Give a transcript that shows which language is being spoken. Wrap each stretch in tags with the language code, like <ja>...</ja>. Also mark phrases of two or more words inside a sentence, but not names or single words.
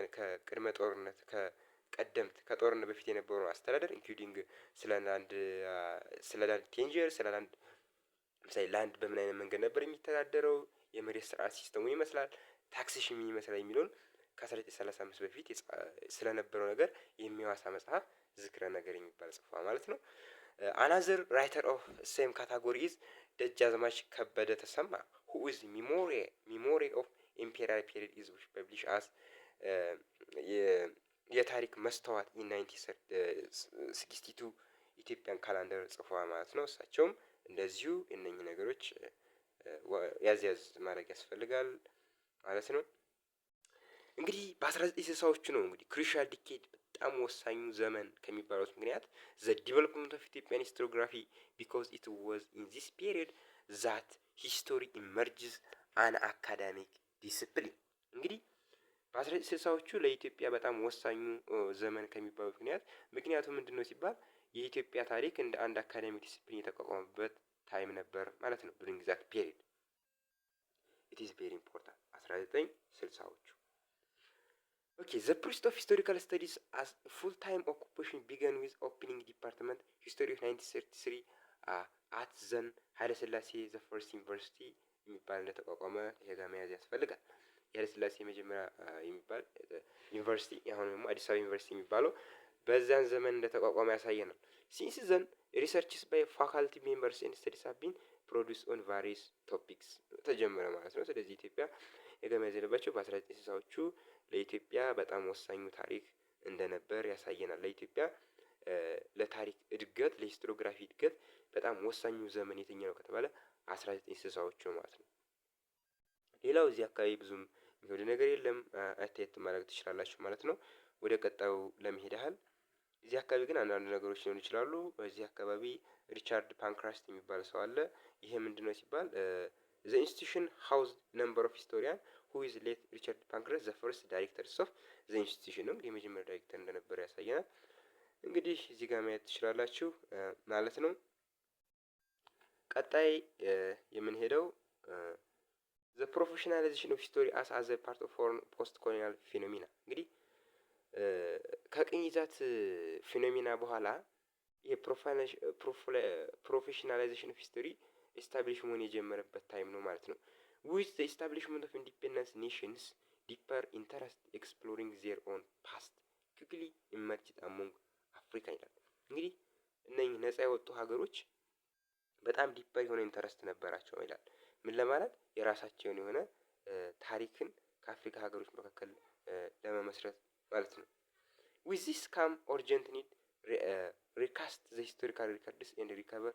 <am>ከቅድመ ጦርነት ከጦርነት በፊት የነበረውን አስተዳደር ኢንክሉዲንግ ስለ</am> <en>land tenure</en> <am>ስለ ላንድ ለምሳሌ ላንድ በምን አይነት መንገድ ነበር የሚተዳደረው፣ የመሬት ስርዓት ሲስተሙ ይመስላል፣ ታክሴሽን ምን ይመስላል የሚለውን ከ1935 በፊት ስለነበረው ነገር የሚያዋሳ መጽሐፍ ዝክረ ነገር የሚባል ጽፏል ማለት ነው።</am> <en>another writer of same category is</en> <am>ደጃዝማች ከበደ ተሰማ</am> <en>who is memory of imperial period is published as</en> <am>የታሪክ መስተዋት</am> <en>in 1962 Ethiopian calendar</en> <am>ጽፏል ማለት ነው። እሳቸውም እንደዚሁ እነኚህ ነገሮች ያዝ ማድረግ ያስፈልጋል ማለት ነው። እንግዲህ በ1960ዎቹ ነው እንግዲህ</am> <en>crucial decade</en> <am>በጣም ወሳኙ ዘመን ከሚባሉት ምክንያት</am> <en>the development of Ethiopian historiography because it was in this period that history emerges an academic discipline።</en> <am>እንግዲህ በ1960ዎቹ ለኢትዮጵያ በጣም ወሳኙ ዘመን ከሚባሉት ምክንያቱ ምንድነው ሲባል የኢትዮጵያ ታሪክ እንደ አንድ</am> <en>academic discipline</en> <am>የተቋቋመበት ታይም ነበር ማለት ነው።</am> <en>during that period it is very important 1960ዎቹ። Okay, the pursuit of historical studies as full-time occupation began with opening department history of 1933 at then ኃይለ ሥላሴ the first university</en> <am>የሚባል እንደተቋቋመ ይሄጋ መያዝ ያስፈልጋል። ኃይለ ሥላሴ መጀመሪያ የሚባል ዩኒቨርሲቲ አሁን ደግሞ አዲስ አበባ ዩኒቨርሲቲ የሚባለው በዛን ዘመን እንደተቋቋመ ያሳየናል።</am> <en>since then researches by faculty members and studies have been produced on various topics</en> <am>ተጀመረ ማለት ነው። ስለዚህ ኢትዮጵያ የገመዘለባቸው በ1960ዎቹ ለኢትዮጵያ በጣም ወሳኙ ታሪክ እንደነበር ያሳየናል። ለኢትዮጵያ ለታሪክ እድገት ለሂስቶሪዮግራፊ እድገት በጣም ወሳኙ ዘመን የትኛው ከተባለ 1960ዎቹ ማለት ነው። ሌላው እዚህ አካባቢ ብዙም የሚወድ ነገር የለም አስተያየት ማድረግ ትችላላችሁ ማለት ነው። ወደ ቀጣዩ ለመሄድ ያህል እዚህ አካባቢ ግን አንዳንድ ነገሮች ሊሆኑ ይችላሉ። በዚህ አካባቢ ሪቻርድ ፓንክራስት የሚባል ሰው አለ። ይሄ ምንድነው ሲባል</am> <en>the institution housed number of historians who is late</en> <am>ሪቻርድ ፓንክረስት</am> <en>the first directors of the institution</en> <am>ነው። እንግዲህ የመጀመሪያ ዳይሬክተር እንደነበረ ያሳየናል። እንግዲህ እዚህ ጋር ማየት ትችላላችሁ ማለት ነው።</am> <en>ቀጣይ የምንሄደው the professionalization of history as a part of foreign post colonial phenomena</en> <am>እንግዲህ ከቅኝ ግዛት ፊኖሚና በኋላ</am> <en>professionalization of history establish</en> <am>መሆን የጀመረበት ታይም ነው ማለት ነው።</am> <en>with the establishment of independent nations deeper interest exploring their own past quickly emerged among Africa</en> <am>ይላል። እንግዲህ እነኚህ ነፃ የወጡ ሀገሮች በጣም ዲፐር የሆነ ኢንተረስት ነበራቸው ይላል። ምን ለማለት የራሳቸውን የሆነ ታሪክን ከአፍሪካ ሀገሮች መካከል ለመመስረት ማለት ነው።</am> <en>with this come urgent need recast the historical records and recover</en>